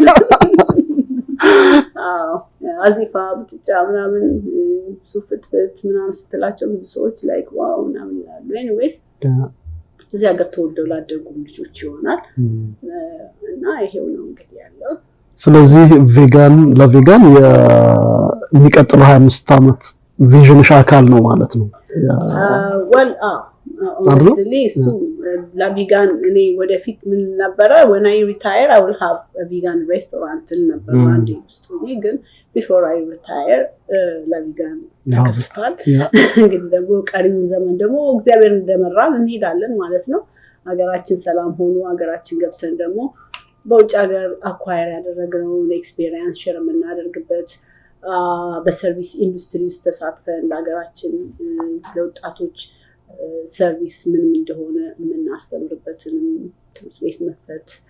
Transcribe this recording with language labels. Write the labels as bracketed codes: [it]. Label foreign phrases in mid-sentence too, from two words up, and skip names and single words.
[am] አዚፋ ቡጥጫ ምናምን ሱፍትፍት ምናምን ስትላቸው ብዙ ሰዎች [en] like wow [am] ምናምን ይላሉ። ኤኒዌይስ እዚህ ሀገር ተወልደው ላደጉ ልጆች ይሆናል እና ይሄው ነው እንግዲህ ያለው። ስለዚህ ለቬጋን የሚቀጥለው 25 ዓመት ቪዥንሽ አካል ነው ማለት ነው። [en] honestly [am] እሱ ለቪጋን እኔ ወደፊት ምን ነበረ [en] when I retire I will have a vegan [am] restaurant ነበር አንዴ ውስጥ ነው። ግን [en] before I retire [am] ለቪጋን ተከፍቷል። እንግዲህ ደግሞ ቀሪውን ዘመን ደግሞ እግዚአብሔር እንደመራን እንሄዳለን ማለት ነው። ሀገራችን ሰላም ሆኖ ሀገራችን ገብተን ደግሞ በውጭ ሀገር አኳየር ያደረግነውን ኤክስፒሪየንስ ሼር የምናደርግበት በሰርቪስ ኢንዱስትሪ ውስጥ ተሳትፈን ለሀገራችን ለወጣቶች ሰርቪስ ምን እንደሆነ የምናስተምርበትን ትምህርት ቤት መክፈት፣